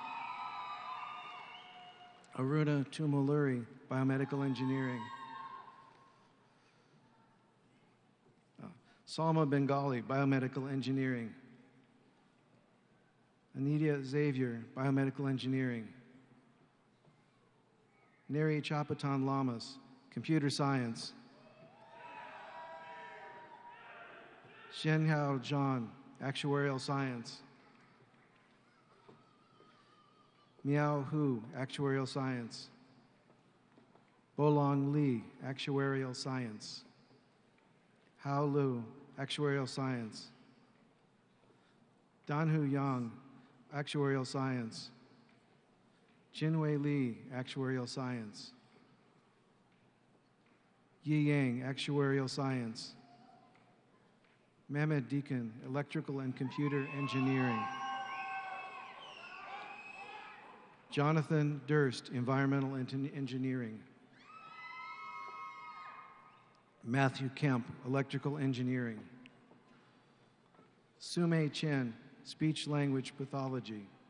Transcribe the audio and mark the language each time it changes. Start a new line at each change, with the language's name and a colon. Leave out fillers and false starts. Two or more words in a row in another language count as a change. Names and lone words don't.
English: Aruna Tumuluri, Biomedical Engineering. Salma Bengali, Biomedical Engineering. Anita Xavier, Biomedical Engineering. Neri Chapatan Lamas, Computer Science. Shenhao Zhang, Actuarial Science. Miao Hu, Actuarial Science. Bolong Li, Actuarial Science. Hao Lu, Actuarial Science. Danhu Yang, Actuarial Science. Jinwei Li, Actuarial Science. Yi Yang, Actuarial Science. Mehmed Deacon, Electrical and Computer Engineering. Jonathan Durst, Environmental Engineering. Matthew Kemp, Electrical Engineering. Sumei Chen, Speech Language Pathology.